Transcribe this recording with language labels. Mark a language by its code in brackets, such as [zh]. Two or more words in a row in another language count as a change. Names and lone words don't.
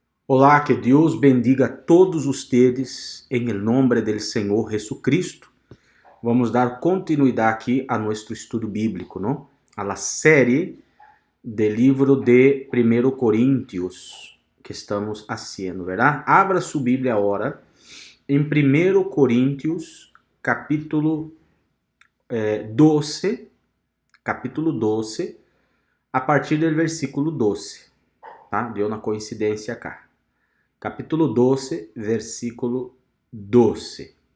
[pt] Olá, que Deus [es] bendiga a todos ustedes em el nombre del Senhor Jesucristo. [pt] Vamos dar continuidade aqui a nosso estudo bíblico, não? [es] A la [pt] série do livro de 1 Coríntios que estamos [es] haciendo, ¿verdad? [pt] Abra sua Bíblia agora em 1 Coríntios, capítulo 12, a partir do versículo 12, tá? Deu uma coincidência cá. Capítulo 12, versículo 12.